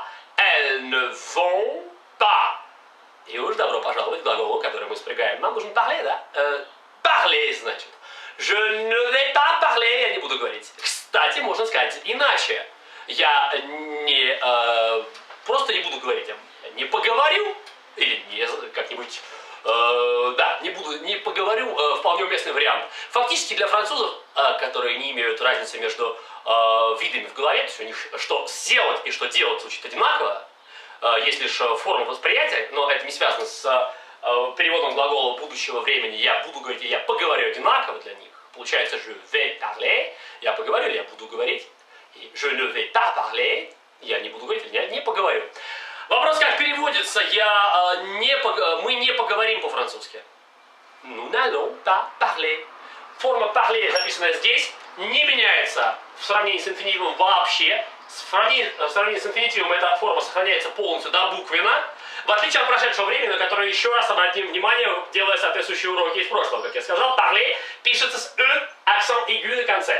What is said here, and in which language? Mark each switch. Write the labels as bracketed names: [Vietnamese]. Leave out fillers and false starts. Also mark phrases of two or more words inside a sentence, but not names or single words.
[French] Elles ne vont pas. [Russian] И уж добро пожаловать к глаголу, который мы спрягаем. Нам нужно [French] parler, да? Parler, значит. Je ne vais pas parler, [Russian] я не буду говорить. Кстати, можно сказать иначе. Я не просто не буду говорить, я не поговорю, или не как-нибудь, да, не поговорю, вполне уместный вариант. Фактически для французов, которые не имеют разницы между видами в голове, то есть у них что сделать и что делать звучит одинаково, есть лишь форма восприятия, но это не связано с переводом глагола будущего времени. Я буду говорить, и я поговорю одинаково для них. Получается, [French] je vais parler, [Russian] я поговорю, или я буду говорить. [French] И je ne vais pas parler, [Russian] я не буду говорить, или я не поговорю. Вопрос, как переводится, мы не поговорим по-французски. [French] Nous n'allons pas parler. [Russian] Форма parler, записанная здесь, не меняется в сравнении с инфинитивом вообще. В сравнении с инфинитивом эта форма сохраняется полностью добуквенно. В отличие от прошедшего времени, на которое еще раз обратим внимание, делая соответствующие уроки из прошлого. Как я сказал, parler пишется с акцент aigu на конце.